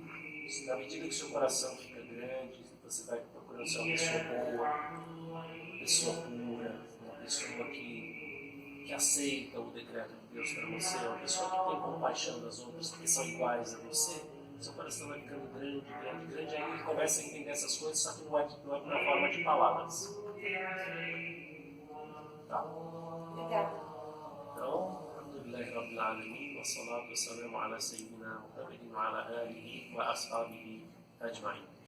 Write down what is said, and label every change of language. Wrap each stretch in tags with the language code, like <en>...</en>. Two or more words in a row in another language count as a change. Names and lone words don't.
<pt>Na medida que o seu coração fica grande, você vai procurando ser uma pessoa boa, uma pessoa pura, uma pessoa que aceita o decreto de Deus para você, uma pessoa que tem compaixão das outras, que são iguais a você. Seu coração vai ficando grande, grande, grande, aí ele começa a entender essas coisas, só que não é na forma de palavras. Tá? Obrigada. Então,</pt> <ar>رب العالمين والصلاة والسلام على سيدنا محمد وعلى آله وأصحابه أجمعين.</ar>